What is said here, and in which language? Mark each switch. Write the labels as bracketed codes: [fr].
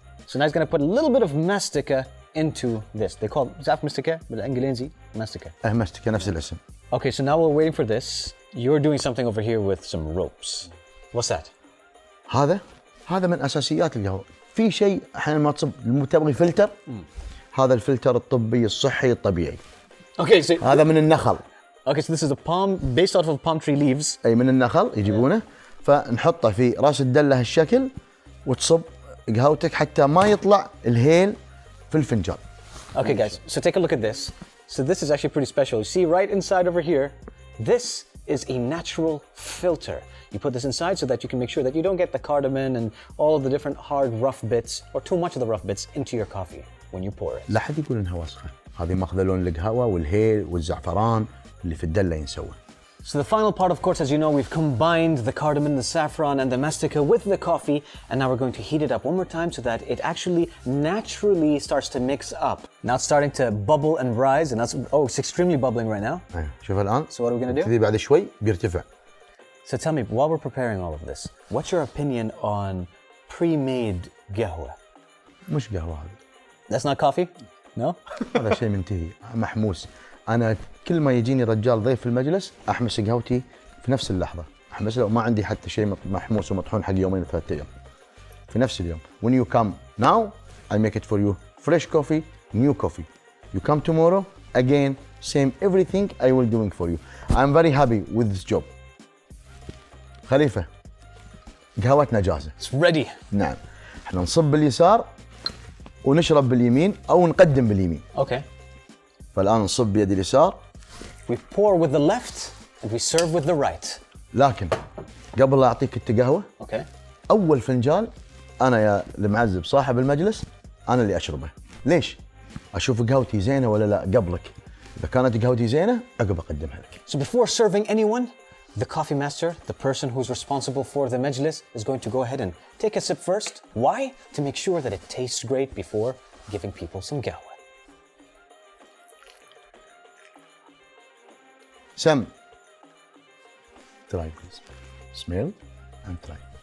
[en] So now he's going to put a little bit of mastica into this. They call it zaf mastica, بالإنجليزي mastica. [ar] مستكة نفس الاسم. [en] Okay, so now we're waiting for this. You're doing something over here with some ropes. What's that? [ar] هذا من أساسيات القهوة. في شيء أحيانا ما تصب تبغي فلتر. هذا الفلتر الطبي الصحي الطبيعي. [en] Okay, so [ar] هذا من النخل. [en] Okay, so this is a palm based out of palm tree leaves. [ar] أي من النخل يجيبونه فنحطه في راس الدلة هالشكل وتصب قهوتك حتى ما يطلع الهيل في الفنجان. [en] Okay, guys, so take a look at this. So this is actually pretty special. You see right inside over here, this is a natural filter. You put this inside so that you can make sure that you don't get the cardamom and all of the different hard, rough bits or too much of the rough bits into your coffee when you pour it. [ar] لا حد يقول انها وسخة. هذه ماخذة لون القهوة والهيل والزعفران اللي في الدلة ينسوه. [en] So the final part, of course, as you know, we've combined the cardamom, the saffron, and the mastica with the coffee, and now we're going to heat it up one more time so that it actually naturally starts to mix up. Now it's starting to bubble and rise, and that's, oh, it's extremely bubbling right now. [ar] شوف الآن. [en] So what are we going to do? [ar] تبتدي بعد شوي بيرتفع. [en] So tell me, while we're preparing all of this, what's your opinion on pre-made qahwa? [ar] مش قهوة هذا. [en] That's not coffee? No? [ar] هذا شيء منتهي محموس. أنا كل ما يجيني رجال ضيف في المجلس أحمس قهوتي في نفس اللحظة. أحمس له وما عندي حتى شيء محموس ومطحون حق يومين وثلاثة أيام. في نفس اليوم. [en] When you come now, I make it for you. Fresh coffee, new coffee. You come tomorrow, again, same everything I will doing for you. I'm very happy with this job. [ar] خليفة قهوتنا جاهزة. [en] It's ready. [ar] نعم. احنا نصب باليسار ونشرب باليمين أو نقدم باليمين. [en] Okay. [ar] فالآن نصب بيد اليسار. [en] We pour with the left and we serve with the right. [ar] لكن قبل لا أعطيك أنت قهوة. [en] Okay. [ar] أول فنجان أنا يا المعزب صاحب المجلس أنا اللي أشربه. ليش؟ أشوف قهوتي زينة ولا لا قبلك. إذا كانت قهوتي زينة عقب أقدمها لك. [en] So before serving anyone, the coffee master, the person who's responsible for the majlis, is going to go ahead and take a sip first. Why? To make sure that it tastes great before giving people some qahwa. Sam, try please. Smell and try.